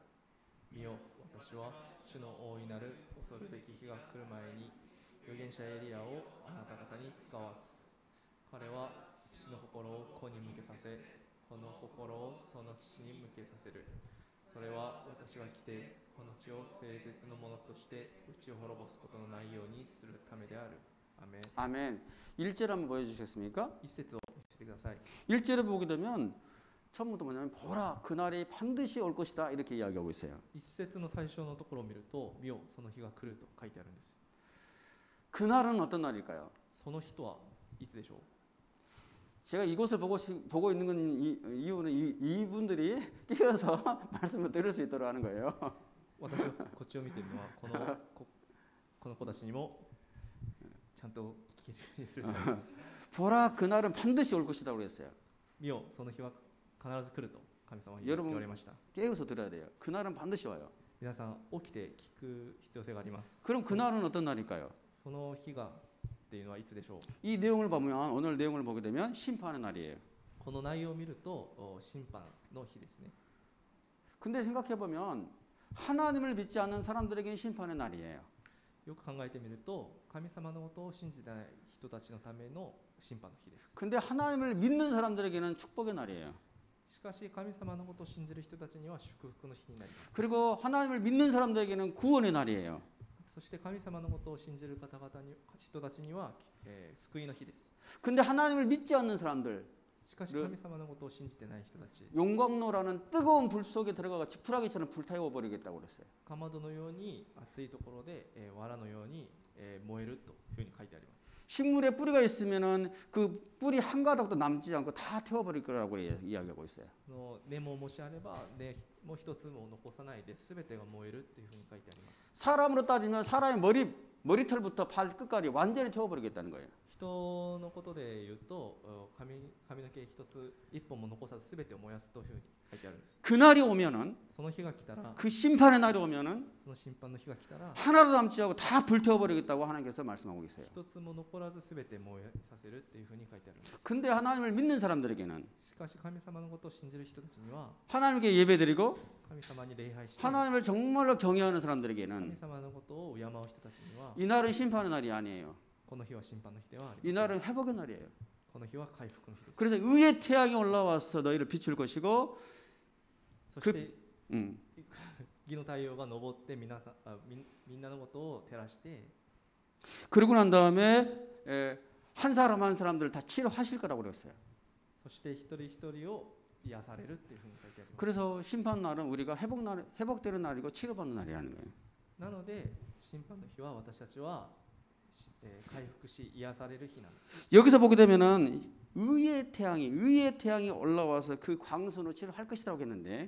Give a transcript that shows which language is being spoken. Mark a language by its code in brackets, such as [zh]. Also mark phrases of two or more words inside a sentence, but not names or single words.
[ja] 見よ、私は主の大いなる恐るべき日が来る前に預言者エリアをあなた方に使わす。彼は父の心を子に向けさせ、子の心をその父に向けさせる。それは私が来てこの地を聖絶のものとして打ち滅ぼすことのないようにするためである。アメン。 [ko] 아멘. 1절 한번 보여주시겠습니까? [ja] 一節を見せてください。 [ko] 1절에 보게 되면 처음부터 뭐냐면 보라 그날이 반드시 올 것이다 이렇게 이야기하고 있어요. [ja] 一節の最初のところを見ると、見よ、その日が来ると書いてあるんです。 [ko] 그날은 어떤 날일까요? [ja] その日とはいつでしょう。 [ko] 제가 이곳을 보고 있는 건 이유는 이분들이 끼어서 말씀을 들을 수 있도록 하는 거예요. [ja] 私はこっちを見ているのはこの子たちにもちゃんと聞けるようにするためです。 [ko] 보라 그날은 반드시 올 것이다 그랬어요. [ja] 見よ、その日は必ず来ると神様に言われました。 [ko] 깨어서 들어야 돼요. 그날은 반드시 와요. [ja] 皆さん起きて聞く必要性があります。 [ko] 그럼 그날은 어떤 날일까요? [ja] その日がっていうのはいつでしょう。 [ko] 이 내용을 보면 오늘 내용을 보게 되면 심판의 날이에요. [ja] この内容を見ると審判の日ですね。 [ko] 근데 생각해 보면 하나님을 믿지 않는 사람들에게는 심판의 날이에요. [ja] よく考えてみると、神様のことを信じてない人たちのための審判の日です。 [ko] 근데 하나님을 믿는 사람들에게는 축복의 날이에요. [ja] しかし神様のことを信じる人たちには祝福の日になります。 [ko] 그리고 하나님을 믿는 사람들에게는 구원의 날이에요. [ja] そして神様のことを信じる方々に人たちには、救いの日です。 [ko] 근데 하나님을 믿지 않는 사람들, [ja] しかし神様のことを信じてない人たち、 [ko] 용광로라는 뜨거운 불 속에 들어가가 지푸라기처럼 불태워 버리겠다고 그랬어요. [ja] かまどのように熱いところで、藁のように、燃えるというふうに書いてあります。 [ko] 식물에 뿌리가 있으면은 그 뿌리 한 가닥도 남지 않고 다 태워버릴 거라고 이야기하고 있어요. [ja] の根ももしあれば根も一つも残さないで全てが燃えるというふうに書いてあります。 [ko] 사람으로 따지면 사람의 머리털부터 발 끝까지 완전히 태워버리겠다는 거예요. [ja] 人のことで言うと髪の毛一つ一本も残さず全てを燃やすというふうに書いてあるんです。 [ko] 그날이 오면은 [ja] その日が来たら [ko] 그 심판의 날이 오면은 [ja] その審判の日が来たら [ko] 하나도 남지 않고 다 불태워버리겠다고 하나님께서 말씀하고 계세요. [ja] 一つも残らず全て燃えさせるというふうに書いてあるんです。 [ko] 근데 하나님을 믿는 사람들에게는 [ja] しかし神様のことを信じる人たちには [ko] 하나님께 예배드리고 [ja] 神様に礼拝して [ko] 하나님을 정말로 경외하는 [ja] 神 [ko] 사람들에게는 [ja] 様のことを敬う人たちには [ko] 이 날은 심판의 날이 아니에요. [ja] この日は審判の日ではあり [ko] 이 [ja] ません。 [ko] 날은 회복의 날이에요. [ja] この日は回復の日です。 [ko] 그래서 의의 태양이 올라와서 너희를 비출 것이고 [ja] そして 음, 義の太陽が昇ってみんなのことを照らして [ko] 그러고 난 다음에 한 사람 한 사람들 다 치료하실 거라고 그랬어요. [ja] そして一人一人を癒されるというふうに書いてあります。 [ko] 그래서 심판 날은 우리가 회복되는 날이고 치료받는 날이라는 거예요. [ja] なので審判の日は私たちは、回復し癒される日なんです。 [ko] 여기서 보게 되면은 의의 태양이 올라와서 그 광선으로 치료할 것이라고 했는데